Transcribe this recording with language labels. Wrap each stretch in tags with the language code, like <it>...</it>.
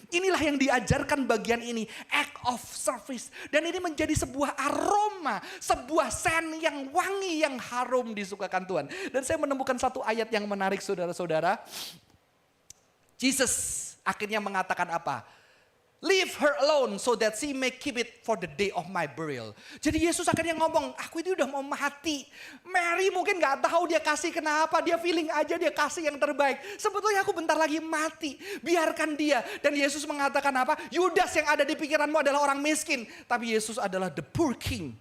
<id>Inilah yang diajarkan bagian ini.</id> <en>Act of service.</en> <id>Dan ini menjadi sebuah aroma. Sebuah sen yang wangi, yang harum disukakan Tuhan. Dan saya menemukan satu ayat yang menarik saudara-saudara. Jesus akhirnya mengatakan apa?</id> <en>Leave her alone so that she may keep it for the day of my burial.</en> <id>Jadi Yesus akhirnya ngomong, aku itu udah mau mati. Mary mungkin gak tahu dia kasih kenapa. Dia feeling aja dia kasih yang terbaik. Sebetulnya aku bentar lagi mati. Biarkan dia. Dan Yesus mengatakan apa? Yudas yang ada di pikiranmu adalah orang miskin. Tapi Yesus adalah</id> <en>the poor king.</en>